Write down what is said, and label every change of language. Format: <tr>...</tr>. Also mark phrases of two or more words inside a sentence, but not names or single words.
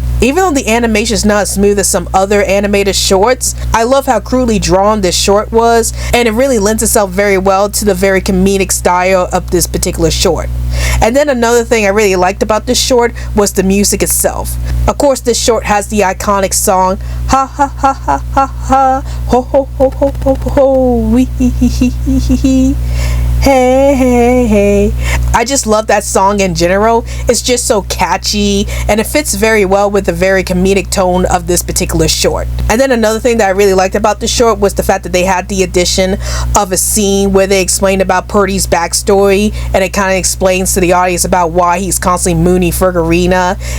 <en>Even though the animation is not as smooth as some other animated shorts, I love how crudely drawn this short was, and it really lends itself very well to the very comedic style of this particular short. And then another thing I really liked about this short was the music itself. Of course, this short has the iconic song, ha ha ha ha ha ha, ho ho ho ho ho ho, wee hee hee hee hee hee. Hey, hey, hey. I just love that song in general. It's just so catchy, and it fits very well with the very comedic tone of this particular short. And then another thing that I really liked about the short was the fact that they had the addition of a scene where they explained about Purdy's backstory, and it kind of explains to the audience about why he's constantly mooning Fergarina.</en>